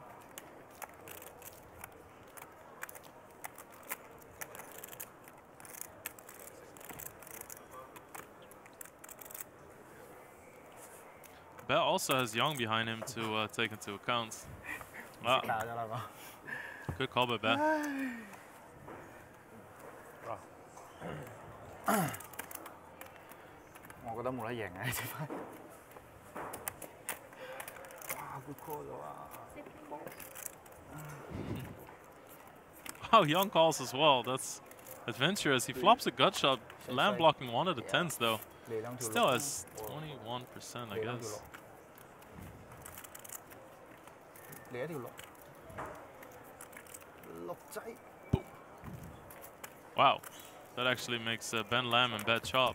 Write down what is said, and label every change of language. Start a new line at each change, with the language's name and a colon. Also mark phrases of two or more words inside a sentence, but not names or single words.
English: Bear also has Young behind him to take into account. Good call by Bear.
Cantonese: 我覺得冇得贏嘅呢隻牌。哇 ，
English: good call
Cantonese: 咗啊！
English: Wow, Young calls as well. That's adventurous. He flops a gut shot. Lamb blocking one of the 10s though. Still has 21%, I guess. Wow, that actually makes Ben Lam and bad chop.